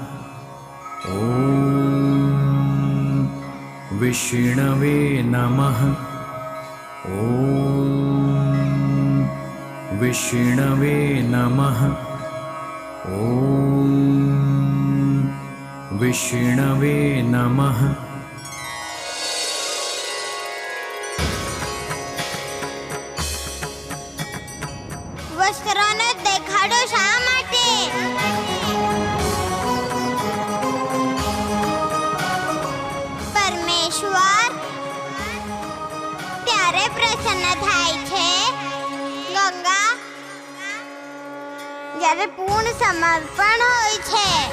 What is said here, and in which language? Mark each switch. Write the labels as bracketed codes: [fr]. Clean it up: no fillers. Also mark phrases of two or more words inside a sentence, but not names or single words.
[sa] ॐ विष्णवे नमः. ॐ विष्णवे नमः. ॐ विष्णवे नमः. [gu] વસ્ત્રનો દેખાડો શા માટે? પરમેશ્વર ત્યારે પ્રસન્ન થાય છે ગંગા જ્યારે પૂર્ણ સમર્પણ હોય છે.